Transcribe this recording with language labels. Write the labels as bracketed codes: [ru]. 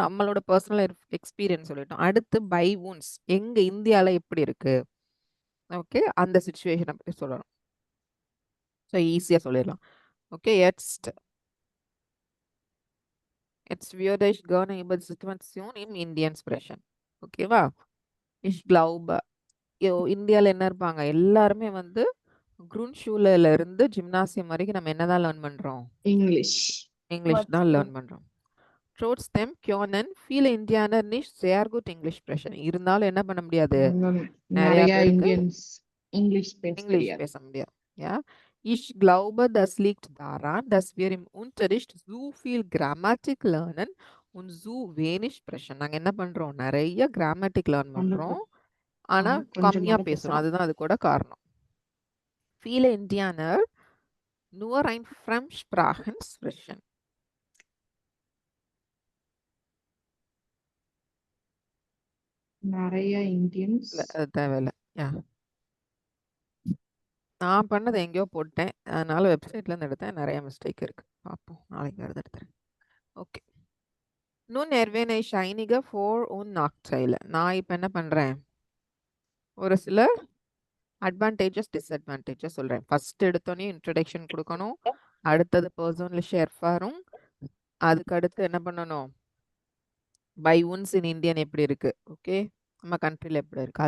[ta] நம்மளோட personal experience சொல்லிட்டோம். அடுத்து பை வூன்ஸ் எங்க இந்தியால எப்படி இருக்கு? ஓகே, அந்த சிச்சுவேஷனை பத்தி சொல்லணும். ஸோ ஈஸியா சொல்லிடலாம். [de] ஓகே, jetzt würde ich gerne über die Situation im Indian sprechen. [ta] ஓகேவா? [de] ich glaube [ta] இந்தியால என்ன இருப்பாங்க? எல்லாருமே வந்து குரூன்ஷூல இருந்து ஜிம்னாசியம் வரைக்கும் நம்ம என்னதான் லேர்ன் பண்றோம்? இங்கிலீஷ் தான் லேர்ன் பண்றோம். [de] Trotzdem können viele Indianer nicht sehr gut Englisch sprechen. [ta] இருந்தாலும் என்ன பண்ண முடியாது? நிறைய நிறைய பேருக்கு இந்தியன்ஸ் இங்கிலீஷ் பேச இங்கிலீஷ் தெரியாது. பேச முடியாது. [de] Ja, ich glaube, das liegt daran, dass wir im Unterricht so viel Grammatik lernen und so wenig sprechen. [ta] நாங்க என்ன பண்றோம்? நிறைய கிராமட்டிக் லேர்ன் பண்றோம், ஆனா கொஞ்சம் கம்மியா தான் பேசுறோம். பேசுறோம். அதுதான் அது கூட காரணம். [de] Viele Indianer nur ein Fremdsprachen sprechen. [ta] நிறைய இந்தியன்ஸ் இல்ல, அது தேவையில்ல. யா, நான் பண்ணதை எங்கேயோ போட்டேன், அதனால வெப்சைட்ல இருந்து எடுத்தேன். நிறைய மிஸ்டேக் இருக்கு. பார்ப்போம், நாளைக்கு வருது எடுத்துறேன். [de] ஓகே, nun erwähne ich einige Vor- und Nachteile. [ta] நான் இப்போ என்ன பண்றேன்? ஒரு சில அட்வான்டேஜஸ் டிஸ்அட்வான்டேஜஸ் சொல்றேன். ஃபர்ஸ்ட் எடுத்தோன்னே இன்ட்ரடக்ஷன் கொடுக்கணும், அடுத்தது பர்சனல் ஷேர்ஃபாரும், அதுக்கு அடுத்து என்ன பண்ணணும்? பை ஒன்ஸ் இன் இந்தியன் எப்படி இருக்கு? ஓகே, நம்ம கண்ட்ரியில் எப்படி இருக்கு?